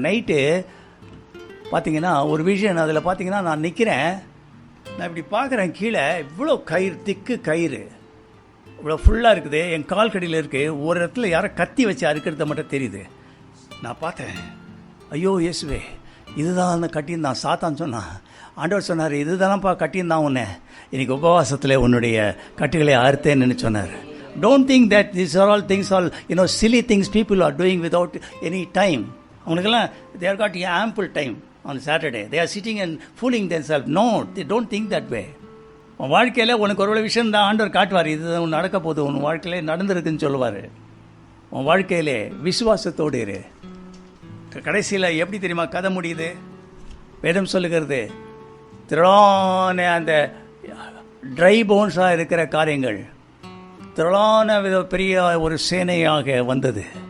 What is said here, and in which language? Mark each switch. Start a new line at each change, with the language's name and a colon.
Tamil: Night பார்த்தீங்கன்னா ஒரு விஷயம், அதில் பார்த்தீங்கன்னா நான் நிற்கிறேன், நான் இப்படி பார்க்குறேன், கீழே இவ்வளோ கயிறு, திக்கு கயிறு இவ்வளோ ஃபுல்லாக இருக்குது, என் கால் கடியில் இருக்குது. ஒரு இடத்துல யாரோ கத்தி வச்சு அறுக்கிறத மட்டும் தெரியுது. நான் பார்த்தேன், ஐயோ இயேசுவே, இதுதான் அந்த கட்டியிருந்தான் சாத்தான் சொன்னான். ஆண்டவர் சொன்னார், இதுதானப்பா கட்டியிருந்தான் உன்னை, இன்னைக்கு உபவாசத்தில் உன்னுடைய கட்டுகளை அறுத்தேன்னு சொன்னார்.
English: Don't think that these are all things, all silly things people are doing without any time. அவங்களுக்கெல்லாம் they have got ample time on Saturday. They are sitting and fooling themselves. No, they don't think that way.
Tamil: உன் வாழ்க்கையில் உனக்கு ஒரு விஷயம் தான் ஆண்டவர் காட்டுவார், இது உன் நடக்க போகுது, உன் வாழ்க்கையிலே நடந்திருக்குன்னு சொல்லுவார். உன் வாழ்க்கையிலே விசுவாசத்தோடு இரு. கடைசியில் எப்படி தெரியுமா கதை முடியுது? வேதம் சொல்லுகிறது, திரளான அந்த ட்ரை போன்ஸாக இருக்கிற காரியங்கள் திரளான பெரிய ஒரு சேனையாக வந்தது.